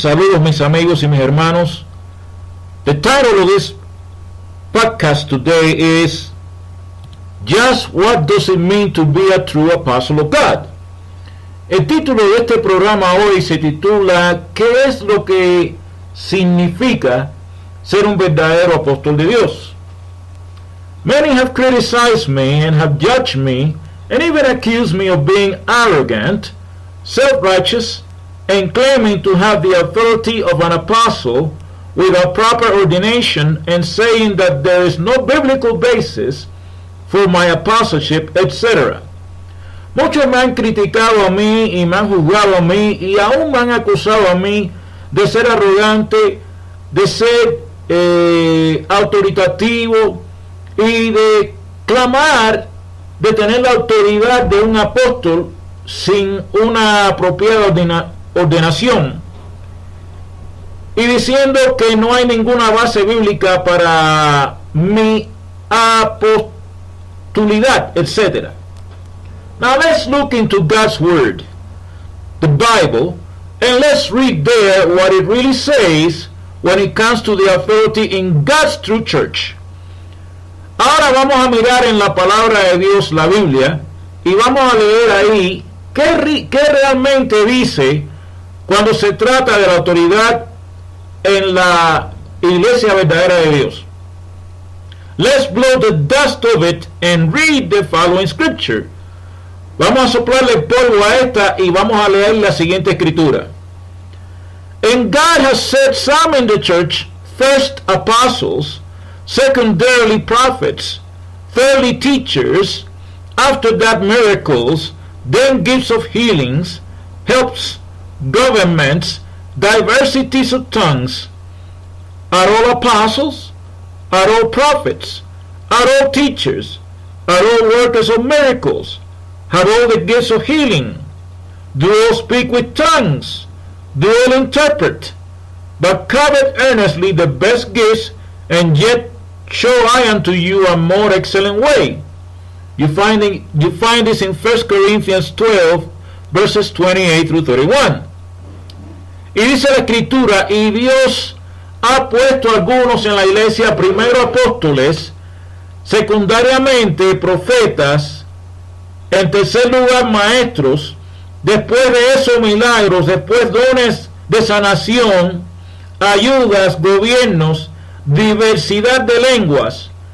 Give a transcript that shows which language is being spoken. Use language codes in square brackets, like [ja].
[es] Saludos, mis amigos y mis hermanos. [en] The title of this podcast today is Just What Does It Mean to Be a True Apostle of God? [es] El título de este programa hoy se titula ¿Qué es lo que significa ser un verdadero apóstol de Dios? [en] Many have criticized me and have judged me and even accused me of being arrogant, self-righteous, and claiming to have the authority of an apostle without proper ordination and saying that there is no biblical basis for my apostleship, etc. [es] Muchos me han criticado a mí y me han juzgado a mí y aún me han acusado a mí de ser arrogante, de ser autoritativo y de clamar de tener la autoridad de un apóstol sin una apropiada ordenación y diciendo que no hay ninguna base bíblica para mi apostolidad, etc. [en] Now let's look into God's Word, the Bible, and let's read there what it really says when it comes to the authority in God's true church. [es] Ahora vamos a mirar en la palabra de Dios, la Biblia, y vamos a leer ahí qué realmente dice cuando se trata de la autoridad en la iglesia verdadera de Dios. [en] Let's blow the dust of it and read the following scripture. [es] Vamos a soplarle polvo a esta y vamos a leer la siguiente escritura. [en] And God has set some in the church, first apostles, secondarily prophets, thirdly teachers, after that miracles, then gifts of healings, helps, governments, diversities of tongues. Are all apostles? Are all prophets? Are all teachers? Are all workers of miracles? Have all the gifts of healing? Do all speak with tongues? Do all interpret? But covet earnestly the best gifts, and yet show I unto you a more excellent way. You find this in 1 Corinthians 12, verses 28 through 31. [es] Y dice la escritura, y Dios ha puesto algunos en la iglesia, primero apóstoles, secundariamente profetas, en tercer lugar maestros, después de eso milagros, después dones de sanación, ayudas, gobiernos, diversidad de lenguas.